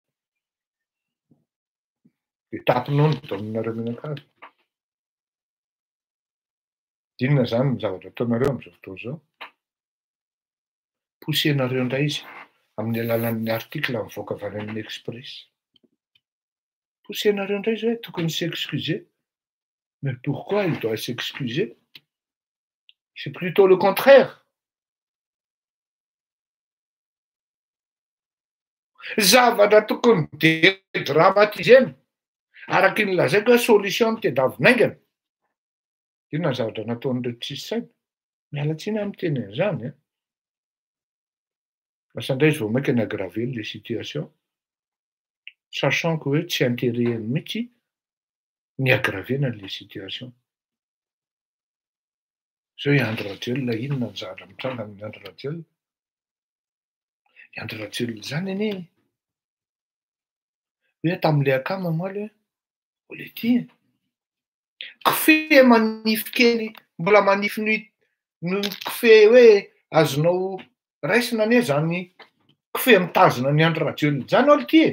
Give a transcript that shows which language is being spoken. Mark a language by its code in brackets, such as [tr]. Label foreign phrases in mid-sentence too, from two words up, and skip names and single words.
[mg] Dia tapinao ny dominareo menakavy. Dinona zany ny zavatra ataonareo amin'izao fotoana izao? Poussenareo indray izy amin'ny alalan'ny article mivoaka avy any amin'ny Express. Poussenareo indray izy hoe tokony s'excuser. [fr] Mais pourquoi il doit s'excuser? C'est plutôt le contraire. [mg] Zavatra tokony dédramatisena araky ny lazaiko hoe solution tedavinaingana. Inona ny zavatra nataon'ireo tsisy saina? Miala tsiny amin'ny teny an'izany. Lasa indray izy vao mainka ny [fr] aggraver les situations, sachant que [mg] hoe tsy intérêt-ny mihitsy ny aggravena [fr] les situations. [mg] Zao i Andry Rajoelina, inona ny zavatra mitranga amin'ny Andry Rajoelina? I Andry Rajoelina zany anie hoe tamin'ilay akama moaly hoe olety kofehy manify kely mbola manify no kofehy hoe azonao raisina anie zany kofehy mitazona ny Andry Rajoelina zany olety.